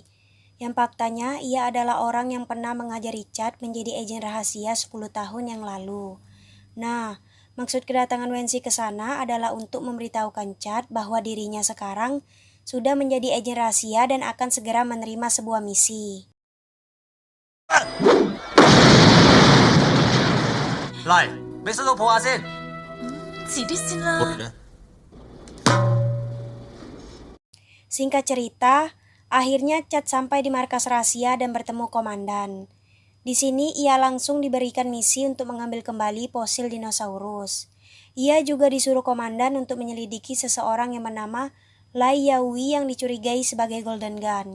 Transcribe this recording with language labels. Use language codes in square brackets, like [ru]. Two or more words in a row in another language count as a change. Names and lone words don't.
[id] Yang faktanya ia adalah orang yang pernah mengajari Chad menjadi agen rahasia 10 tahun yang lalu. Nah, maksud kedatangan Wensi ke sana adalah untuk memberitahukan Chad bahwa dirinya sekarang sudah menjadi agen rahasia dan akan segera menerima sebuah misi. [yue] 嚟，俾手套抱下先。遲啲先啦。 [id] Singkat cerita, akhirnya Chad sampai di markas rahasia dan bertemu komandan. Di sini ia langsung diberikan misi untuk mengambil kembali fosil dinosaurus. Ia juga disuruh komandan untuk menyelidiki seseorang yang bernama Lai Yaowi yang dicurigai sebagai Golden Gun.